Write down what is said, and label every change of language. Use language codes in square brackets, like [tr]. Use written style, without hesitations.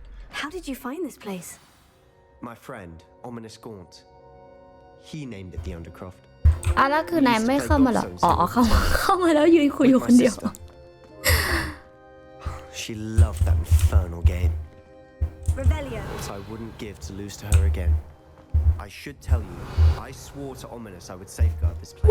[en] How did you find this place? My friend, Ominous Gaunt. He named it the Undercroft. [th] แล้วคือนายไม่เข้ามาหรออ๋อเข้ามาแล้วยืนคุยอยู่คนเดียว [en] She loved that infernal game. Revelio. But I wouldn't give to lose to her again. I should tell you, I swore to Ominous I would safeguard this place.